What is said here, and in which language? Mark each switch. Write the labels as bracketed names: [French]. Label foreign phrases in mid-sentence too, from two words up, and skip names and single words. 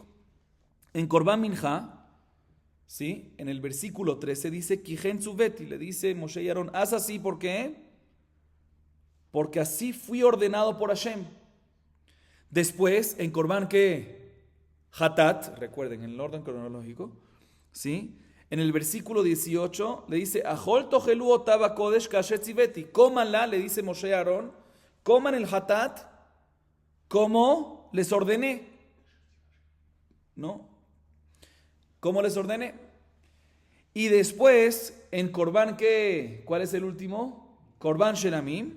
[Spanish] En Korban Minha, ¿sí?, en el versículo 13 dice [Hebrew] כי כן צויתי, [Spanish] le dice Moshe y Aarón, haz así, ¿por qué? Porque así fui ordenado por Hashem. Después, en Korban, ¿qué? Hatat, recuerden, en el orden cronológico, ¿sí?, en el versículo 18 le dice [Hebrew] אכול תאכלו אותה בקודש כאשר צויתי, [Spanish] cómanla, le dice Moshe a Aarón, coman el Hatat como les ordené. ¿No? ¿Cómo les ordené? Y después, en Korban, ¿qué? ¿Cuál es el último? Korban Shelamim.